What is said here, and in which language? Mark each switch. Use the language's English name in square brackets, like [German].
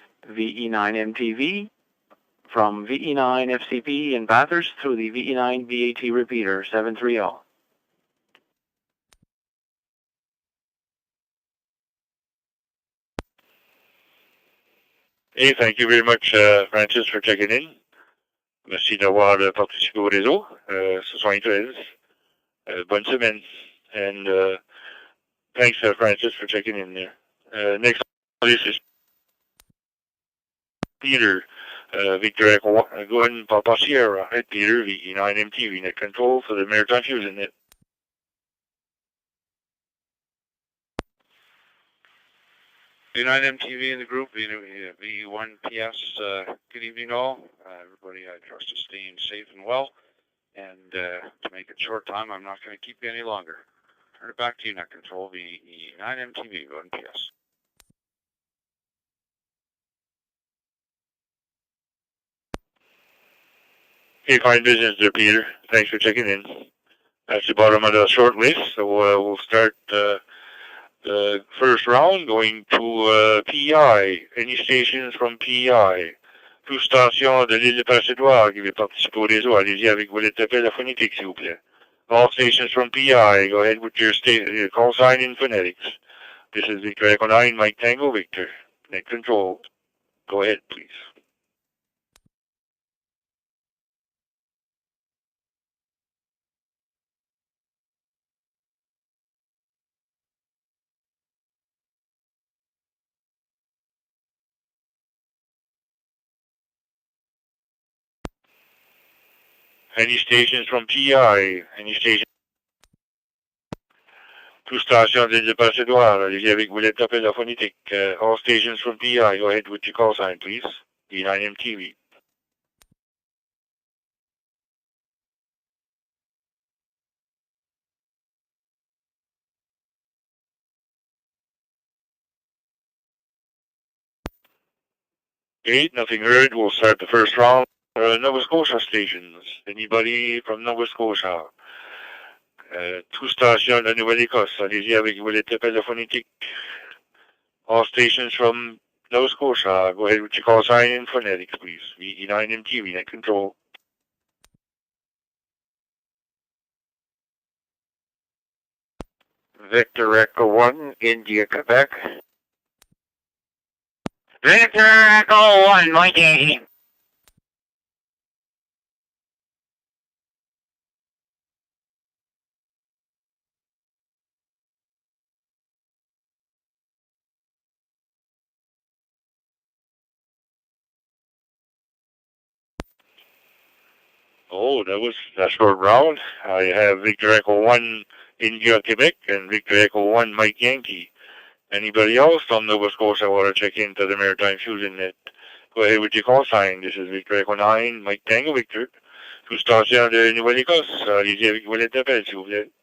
[English] VE9MTV from VE9 FCP in Bathurst through the VE9 BAT repeater, 7-3 all. Et thank you very much, Francis, for checking in. [French] Merci d'avoir participé au réseau. 73. Bonne semaine. [English] And thanks, Francis, for checking in there. Next on this is Peter. Victor Echo 1. Go ahead and Papa Sierra. Hi, Peter. VE9 MTV Net Control for the Maritime Fusion Net. V9 MTV in the group, VE1PS. Good evening, all. Everybody, I trust is staying safe and well. And to make it short time, I'm not going to keep you any longer. Turn it back to you, Net Control, VE9 MTV, 1PS. Hey, fine business there, Peter. Thanks for checking in. That's the bottom of the short list, so we'll start the first round going to PI. Any stations from PI? [French] Toute station de l'île de Passadoire qui veut participer au réseau, allez-y avec vos lettres d'appel phonétique, s'il vous plaît. [English] All stations from PI, go ahead with your call sign in phonetics. This is Victor Echo 9, Mike Tango Victor. Net control. Go ahead, please. Any stations from PI? Any stations? [French] Toute station de Passadoire, allez-y avec vos lettres d'appel phonétique. [English] All stations from PI, go ahead with your call sign, please. V9MTV. Okay, nothing heard. We'll start the first round. Nova Scotia stations. Anybody from Nova Scotia? [French] Toute station de Nouvelle-Écosse, allez-y avec vos lettres d'appel phonétique. [English] All stations from Nova Scotia, go ahead with your call sign in phonetics, please. VE9MTV, net control. Victor Echo 1, India, Quebec. Victor Echo 1, Mike Yankee. Oh, that was a short round. I have Victor Echo 1, India, Quebec, and Victor Echo 1, Mike Yankee. Anybody else from Nova Scotia want to check into the Maritime Fusion Net? Go ahead with your call sign. This is Victor Echo 9, Mike Tango Victor. [French] Toute station de Nouvelle-Écosse, allez-y avec vos lettres d'appel, s'il vous plaît.